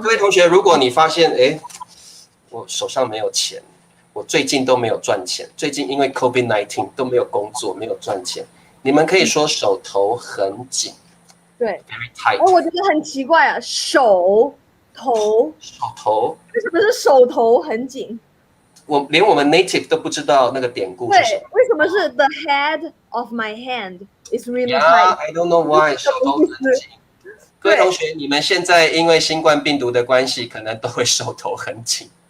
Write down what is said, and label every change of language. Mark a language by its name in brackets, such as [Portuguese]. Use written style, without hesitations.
[Chinese] 各位同学，如果你发现，我手上没有钱，我最近都没有赚钱，最近因为 COVID-19 都没有工作，没有赚钱，你们可以说手头很紧。对 [English] ，very tight。 [Chinese] 我觉得很奇怪啊，手头，为什么是手头很紧？连我们 native 都不知道那个典故是什么。对，为什么是 [English] the head of my hand is really tight？ I don't know why [Chinese] 手头很紧。各位同学，你们现在因为新冠病毒的关系，可能都会手头很紧，